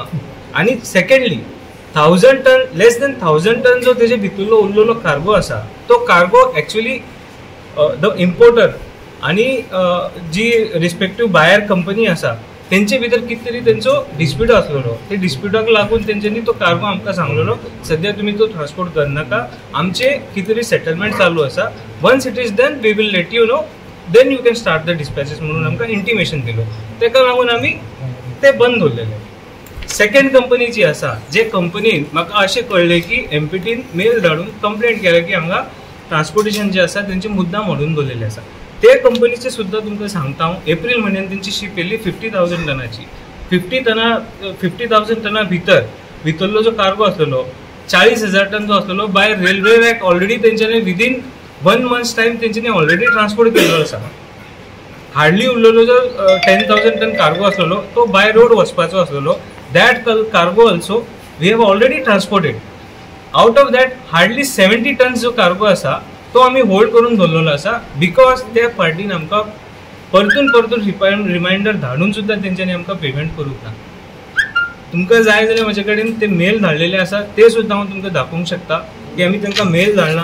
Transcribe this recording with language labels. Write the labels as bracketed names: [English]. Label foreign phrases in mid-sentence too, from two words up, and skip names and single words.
[Konkani] आनी सेकंडली 1000 टन [English] less than [Konkani] 1000 टन जो तेजे भितरलो उरलेलो कार्गो आसा तो कार्गो [English] actually the importer [Konkani] आनी जी [English] respective buyer company [Konkani] आसा तेंचे भितर कितें तरी तेंचो डिस्प्यूट आसलेलो. ते डिस्प्यूटाक लागून तेंच्यांनी तो कार्गो आमकां सांगलेलो सद्या तुमी तो ट्रान्सपोर्ट करनाका, आमचे कितें तरी सेटलमेंट चालू आसा. [English] once it is done we will let you know, then you can start the dispatches [Konkani] म्हणून आमकां इंटिमेशन दिलो. तेका लागून आमी ते बंद दवरलेले. [English] second company [Konkani] जी आसा जे कंपनीन म्हाका अशें कळ्ळें की MPTन मेल धाडून कंप्लेंट केल्या की हांगा ट्रान्सपोर्टेशन जे आसा तेंचे मुद्दाम हाडून दवरलेले आसा. ते कंपनीचे सुद्दां तुमकां सांगता हांव एप्रील म्हयन्यान तेंची शीप येयल्ली 50,000 टनाची. 50,000 टना भितरलो जो कार्गो आसलेलो 40,000 टन जो आसलेलो बाय रेल्वेक ऑलरेडी तेंच्यांनी [English] within 1 months time [Konkani] तेंच्यांनी ऑलरेडी ट्रान्सपोर्ट केल्लो आसा. हार्डली उरलेलो जो 10,000 टन कार्गो आसलेलो तो [English] by road [Konkani] वचपाचो आसलेलो. [English] That cargo also we have already transported. Out of that hardly 70 tons [Konkani] जो कार्गो आसा तो आमी होल्ड करून दवरलेलो आसा बिकॉज त्या पार्टीन आमकां परतून रिमाइंडर धाडून सुद्दां तेंच्यांनी आमकां पेमेंट करूंक ना. तुमकां जाय जाल्यार म्हजे कडेन ते मेल धाडलेले आसा ते सुद्दां हांव तुमकां दाखोवंक शकता की आमी तांकां मेल धाडला.